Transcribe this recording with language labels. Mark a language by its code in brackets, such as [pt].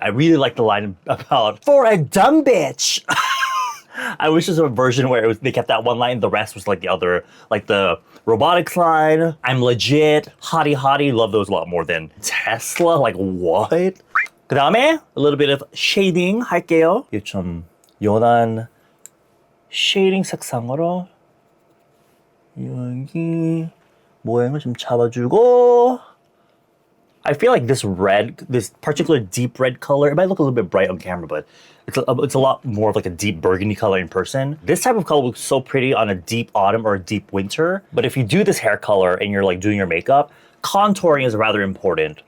[en] I really like the line about, for a dumb bitch. I wish there was a version where they kept that one line, the rest was like the other, like the robotics line, I'm legit, hottie, love those a lot more than Tesla, like what? [ko] 그 다음에 [en] a little bit of shading [ko] 할게요. 이게 좀 연한 쉐이딩 색상으로 여기 모양을 좀 잡아주고. [en] I feel like this red, this particular deep red color, it might look a little bit bright on camera, but it's a lot more of like a deep burgundy color in person. This type of color looks so pretty on a deep autumn or a deep winter. But if you do this hair color and you're like doing your makeup, contouring is rather important.